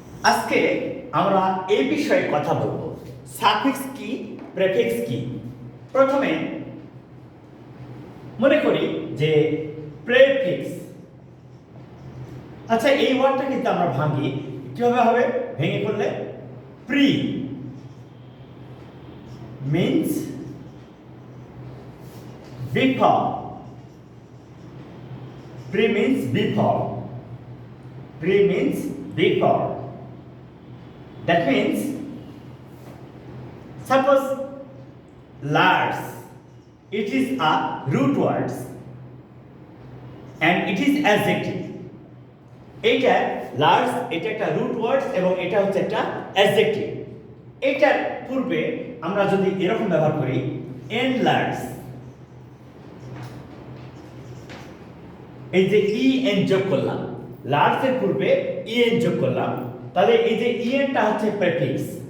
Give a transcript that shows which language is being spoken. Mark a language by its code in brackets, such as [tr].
[bn] আজকে আমরা এই বিষয়ে কথা বলবো, সাফিক্স কি, প্রেফিক্স কি। প্রথমে মনে করি যে প্রেফিক্স, আচ্ছা এই ওয়ার্ডটা কিন্তু আমরা ভাঙি, কিভাবে হবে? ভেঙে করলে [en] Pre means before, pre means before, pre means before. That means suppose large, it is a root words and it is adjective. [bn] এটা লার্জ, এটা একটা রুট ওয়ার্ডস এবং এটা হচ্ছে একটা অ্যাডজেক্টিভ। এটার পূর্বে আমরা যদি এরকম ব্যবহার করি এনলার্জ, এই যে ইএন যোগ করলাম, লার্জের পূর্বে ইএন যোগ করলাম, তাহলে এই যে ইএনটা হচ্ছে প্রেফিক্স।